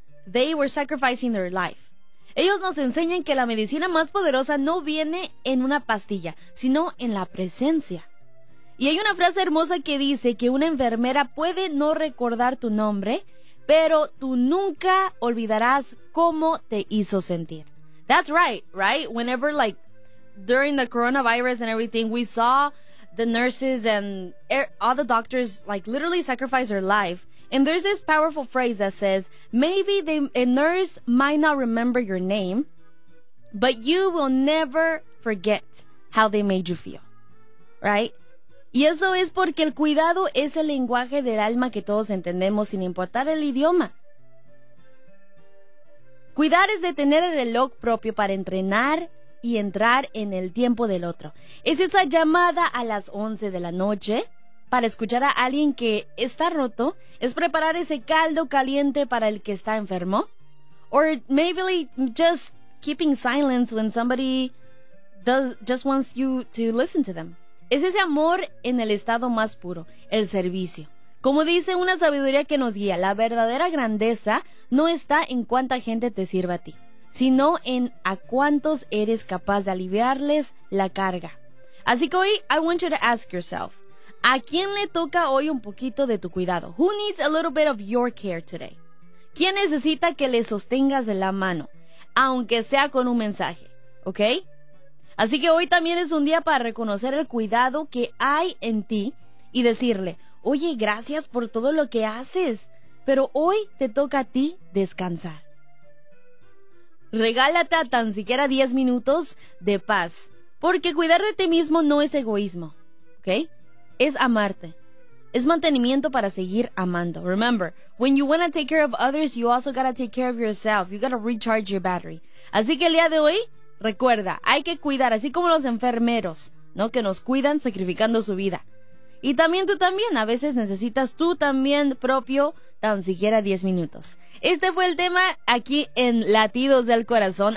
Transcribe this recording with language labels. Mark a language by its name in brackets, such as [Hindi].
[English] They were sacrificing their life. [Spanish] Ellos nos enseñan que la medicina más poderosa no viene en una pastilla, sino en la presencia. Y hay una frase hermosa que dice que una enfermera puede no recordar tu nombre, pero tú nunca olvidarás cómo te hizo sentir. [English] That's right, right? Whenever, like, during the coronavirus and everything, we saw the nurses and all the doctors, like, literally sacrifice their life. And there's this powerful phrase that says, maybe a nurse might not remember your name, but you will never forget how they made you feel, right? [Spanish] Y eso es porque el cuidado es el lenguaje del alma que todos entendemos sin importar el idioma. Cuidar es de tener el reloj propio para entrenar y entrar en el tiempo del otro. Es esa llamada a las 11 de la noche para escuchar a alguien que está roto, es preparar ese caldo caliente para el que está enfermo, [English] or maybe just keeping silence when somebody just wants you to listen to them. [Spanish] Es ese amor en el estado más puro, el servicio. Como dice una sabiduría que nos guía, la verdadera grandeza no está en cuánta gente te sirva a ti, sino en a cuántos eres capaz de aliviarles la carga. Así que hoy, [English] I want you to ask yourself, [Spanish] ¿a quién le toca hoy un poquito de tu cuidado? [English] Who needs a little bit of your care today? [Spanish] ¿Quién necesita que le sostengas de la mano? Aunque sea con un mensaje, ¿ok? Así que hoy también es un día para reconocer el cuidado que hay en ti y decirle, oye, gracias por todo lo que haces, pero hoy te toca a ti descansar. Regálate a tan siquiera 10 minutos de paz, porque cuidar de ti mismo no es egoísmo, ¿ok? Es amarte. Es mantenimiento para seguir amando. [English] Remember, when you want to take care of others, you also got to take care of yourself. You got to recharge your battery. [Spanish] Así que el día de hoy, recuerda, hay que cuidar, así como los enfermeros, ¿no? Que nos cuidan sacrificando su vida. Y también tú también, a veces necesitas tú también propio tan siquiera 10 minutos. Este fue el tema aquí en Latidos del Corazón.